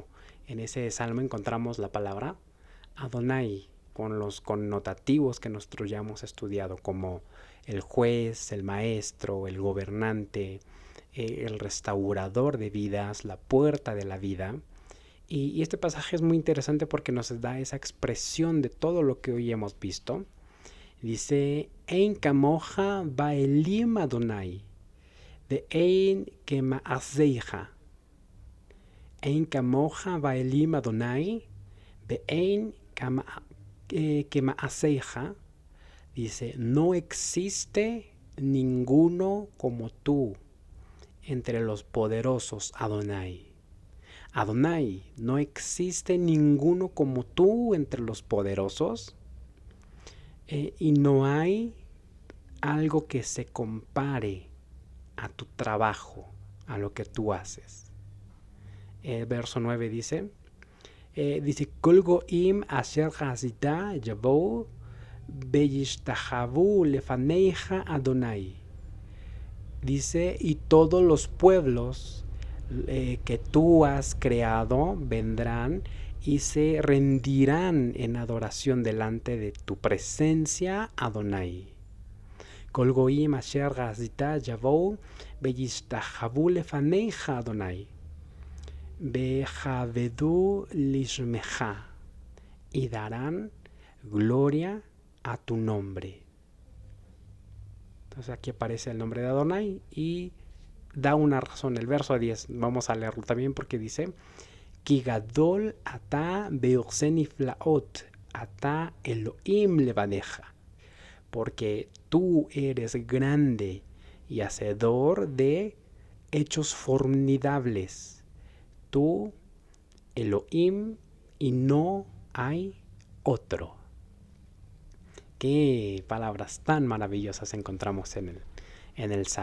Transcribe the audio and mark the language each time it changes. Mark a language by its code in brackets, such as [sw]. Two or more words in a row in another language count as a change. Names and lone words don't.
[es] En ese salmo encontramos la palabra Adonai, con los connotativos que nosotros ya hemos estudiado, como el juez, el maestro, el gobernante, el restaurador de vidas, la puerta de la vida. Y este pasaje es muy interesante porque nos da esa expresión de todo lo que hoy hemos visto. Dice, [he] אין כמוך באלים אדני, ואין כמעשיך. אין כמוך באלים אדני, ואין כמעשיך. [es] Dice, no existe ninguno como tú entre los poderosos, Adonai. Adonai, no existe ninguno como tú entre los poderosos, y no hay algo que se compare a tu trabajo, a lo que tú haces. El verso 9 dice, [he] כל גוים אשר עשית יבואו וישתחוו לפניך אדני. [es] Dice, y todos los pueblos que tú has creado vendrán y se rendirán en adoración delante de tu presencia, Adonai. [he] כל גוים אשר עשית יבואו וישתחוו לפניך אדני. ויכבדו לשמך, [es] y darán gloria a tu nombre. Entonces aquí aparece el nombre de Adonai y da una razón. El verso 10, vamos a leerlo también porque dice, [he] כי גדול אתה ועשה נפלאות, אתה אלהים לבדך. [es] Porque tú eres grande y hacedor de hechos formidables. Tú, Elohim, y no hay otro. Qué palabras tan maravillosas encontramos en el Salmo.